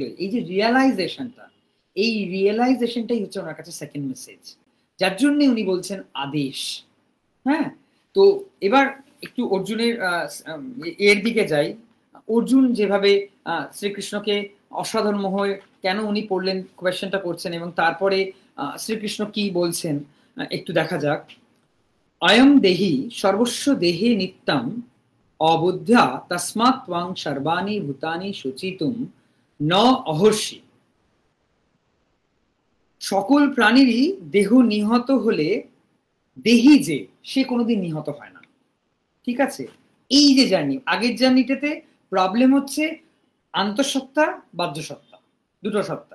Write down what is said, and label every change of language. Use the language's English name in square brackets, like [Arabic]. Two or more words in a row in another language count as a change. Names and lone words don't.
[Bangla] এই যে রিয়েলাইজেশনটা, এই রিয়েলাইজেশনটাই হচ্ছে ওনার কাছে [English] second message, [Bangla] যার জন্য উনি বলছেন আদেশ। হ্যাঁ, তো এবার একটু অর্জুনের এর দিকে যাই। অর্জুন যেভাবে শ্রীকৃষ্ণকে অসাধারণ হয়ে কেন উনি পড়লেন, কোয়েশ্চেনটা করছেন, এবং তারপরে শ্রীকৃষ্ণ কি বলছেন একটু দেখা যাক। [Sanskrit] অয়ম দেহি সর্বস্ব দেহে নিত্যম অবুদ্ধা তস্মাৎ ত্বং সর্বাণি ভূতানি শুচিতুম ন অহর্ষি। [Bangla] সকল প্রাণীরই দেহ নিহত হলে দেহি যে সে কোনোদিন নিহত হয় না। ঠিক আছে, এই যে জার্নি, আগের জার্নিটাতে প্রবলেম হচ্ছে আন্তঃসত্ত্বা বাহ্যসত্ত্বা, দুটো সত্তা।